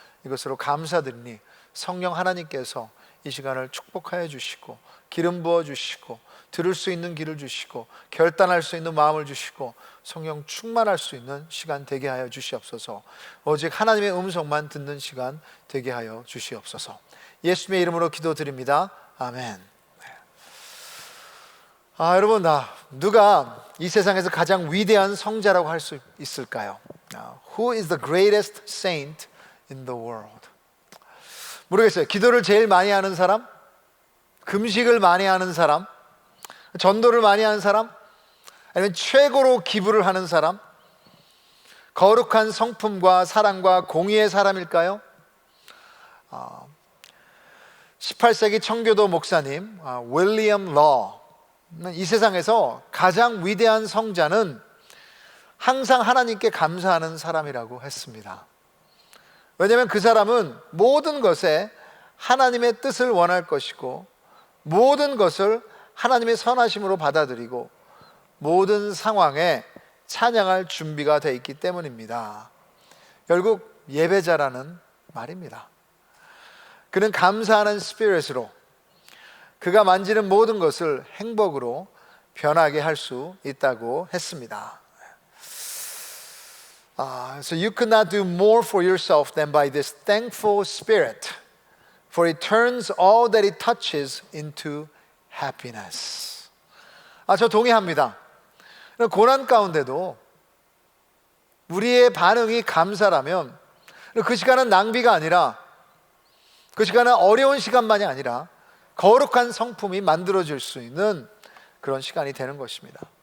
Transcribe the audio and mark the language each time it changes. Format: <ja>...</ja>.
<ko>이것으로 감사드리니 성령 하나님께서 이 시간을 축복하여 주시고 기름 부어 주시고 들을 수 있는 길을 주시고 결단할 수 있는 마음을 주시고 성령 충만할 수 있는 시간 되게 하여 주시옵소서. 오직 하나님의 음성만 듣는 시간 되게 하여 주시옵소서. 예수님의 이름으로 기도드립니다. 아멘. 여러분, 누가 이 세상에서 가장 위대한 성자라고 할 수 있을까요?</ko> <en>Who is the greatest saint in the world?</en> <ko>모르겠어요. 기도를 제일 많이 하는 사람? 금식을 많이 하는 사람? 전도를 많이 하는 사람? 아니면 최고로 기부를 하는 사람? 거룩한 성품과 사랑과 공의의 사람일까요? 18세기 청교도 목사님 윌리엄 러는 이 세상에서 가장 위대한 성자는 항상 하나님께 감사하는 사람이라고 했습니다. 왜냐하면 그 사람은 모든 것에 하나님의 뜻을 원할 것이고 모든 것을 하나님의 선하심으로 받아들이고 모든 상황에 찬양할 준비가 되어 있기 때문입니다. 결국 예배자라는 말입니다. 그는 감사하는 스피릿으로 그가 만지는 모든 것을 행복으로 변하게 할 수 있다고 했습니다.</ko> <en>So you could not do more for yourself than by this thankful spirit, for it turns all that it touches into happiness.</en> <ko>저 동의합니다. 고난 가운데도 우리의 반응이 감사라면 그 시간은 낭비가 아니라 그 시간은 어려운 시간만이 아니라 거룩한 성품이 만들어질 수 있는 그런 시간이 되는 것입니다.</ko>